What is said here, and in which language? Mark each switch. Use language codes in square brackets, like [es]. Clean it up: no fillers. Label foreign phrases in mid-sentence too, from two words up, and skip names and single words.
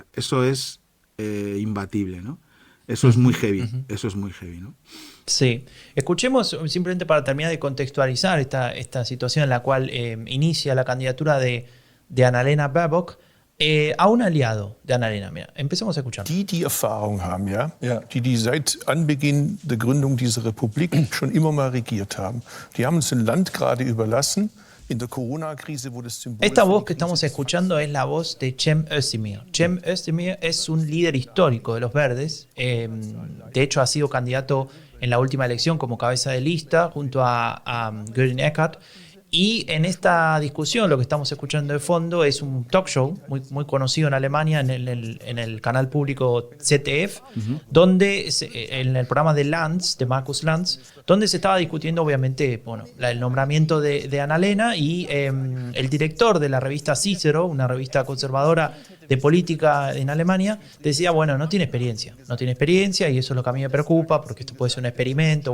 [es] Eso es imbatible, ¿no? Eso es muy heavy, ¿no? Sí. Escuchemos, simplemente para terminar de contextualizar esta situación en la cual inicia la candidatura de Annalena Baerbock a un aliado de Annalena. Mira, empecemos a escuchar. [de] Die Erfahrung haben, die seit Anbeginn der Gründung dieser Republik schon immer mal regiert haben. Die haben uns ein Land gerade überlassen. [es] Esta voz que estamos escuchando es la voz de Cem Özdemir. Cem Özdemir es un líder histórico de los Verdes. De hecho, ha sido candidato en la última elección como cabeza de lista junto a Göring Eckardt. Y en esta discusión, lo que estamos escuchando de fondo es un [en] talk show [es] muy conocido en Alemania, en el canal público ZDF, donde en el programa de Lanz, de Markus Lanz, donde se estaba discutiendo obviamente el nombramiento de Annalena y el director de la revista Cicero, una revista conservadora de política en Alemania, decía, no tiene experiencia y eso es lo que a mí me preocupa porque esto puede ser un experimento.